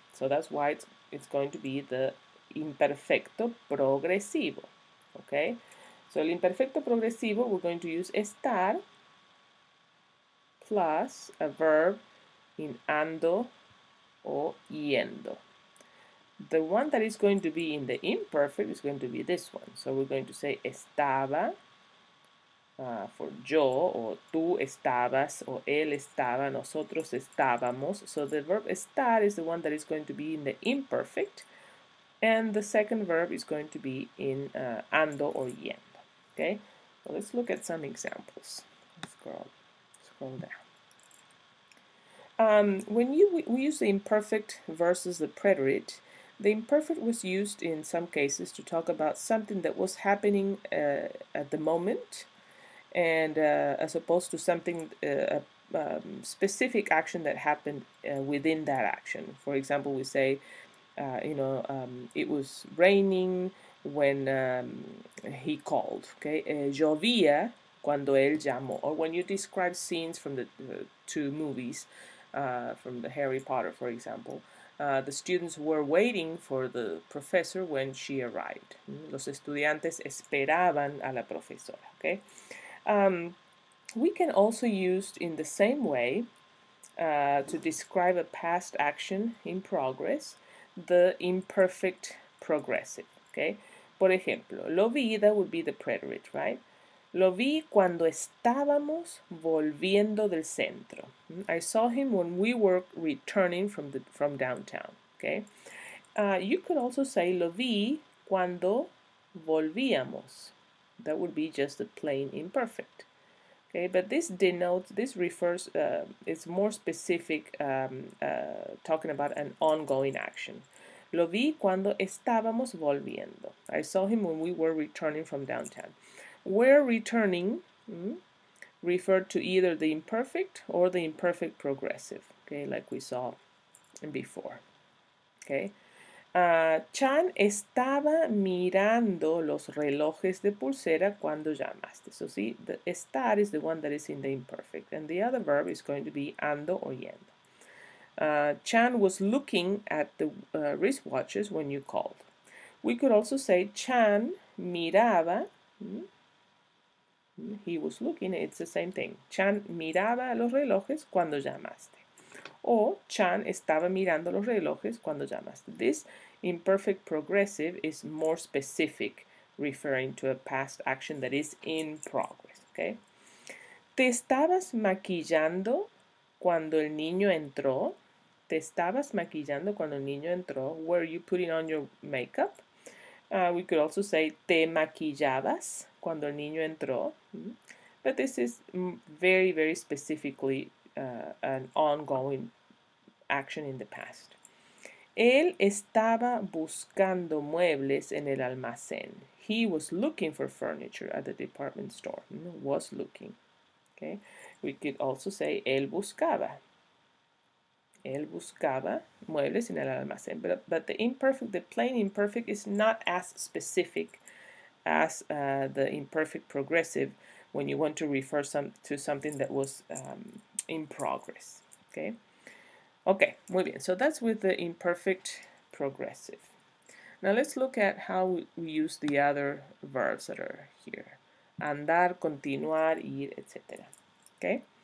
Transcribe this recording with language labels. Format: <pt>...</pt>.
<en>So that's why it's going to be the imperfecto progresivo. Okay, so el imperfecto progresivo, we're going to use estar plus a verb in ando or yendo. The one that is going to be in the imperfect is going to be this one. So we're going to say estaba for yo, or</en> <es>tú estabas,</es> <en>or</en> <es>él estaba, nosotros estábamos.</es> <en>So the verb estar is the one that is going to be in the imperfect, and the second verb is going to be in ando or yendo. Okay, so let's look at some examples. Let's scroll down. When we use the imperfect versus the preterite, the imperfect was used in some cases to talk about something that was happening at the moment, and as opposed to something specific action that happened within that action. For example, we say, it was raining when he called.</en> <es>Okay, llovía cuando él llamó.</es> <en>Or when you describe scenes from the two movies, from the Harry Potter, for example, the students were waiting for the professor when she arrived.</en> <es>Los estudiantes esperaban a la profesora. Okay.</es> <en>We can also use in the same way to describe a past action in progress the imperfect progressive. Okay.</en> <es>Por ejemplo, lo vida</es> <en>would be the preterite, right?</en> <es>Lo vi cuando estábamos volviendo del centro.</es> <en>I saw him when we were returning from downtown. Okay. You could also say</en> <es>lo vi cuando volvíamos.</es> <en>That would be just the plain imperfect. Okay, but this refers, it's more specific, talking about an ongoing action.</en> <es>Lo vi cuando estábamos volviendo.</es> <en>I saw him when we were returning from downtown. Where returning referred to either the imperfect or the imperfect progressive, okay, like we saw before. Okay.</en> <es>Chan estaba mirando los relojes de pulsera cuando llamaste.</es> <en>So see, the estar is the one that is in the imperfect, and the other verb is going to be ando or yendo. Chan was looking at the wristwatches when you called. We could also say</en> <es>Chan miraba.</es> <en>He was looking, it's the same thing.</en> <es>Chan miraba los relojes cuando llamaste. O Chan estaba mirando los relojes cuando llamaste.</es> <en>This imperfect progressive is more specific, referring to a past action that is in progress. Okay?</en> <es>¿Te estabas maquillando cuando el niño entró? ¿Te estabas maquillando cuando el niño entró?</es> <en>Were you putting on your makeup? We could also say</en> <es>te maquillabas cuando el niño entró.</es> <en>But this is very, very specifically an ongoing action in the past.</en> <es>Él estaba buscando muebles en el almacén.</es> <en>He was looking for furniture at the department store. Was looking. Okay. We could also say</en> <es>él buscaba. Él buscaba muebles en el almacén.</es> <en>But the imperfect, the plain imperfect, is not as specific as the imperfect progressive when you want to refer to something that was in progress. Okay. Okay,</en> <es>muy bien.</es> <en>So that's with the imperfect progressive. Now let's look at how we use the other verbs that are here. Andar, continuar, ir, etc. Okay?</en>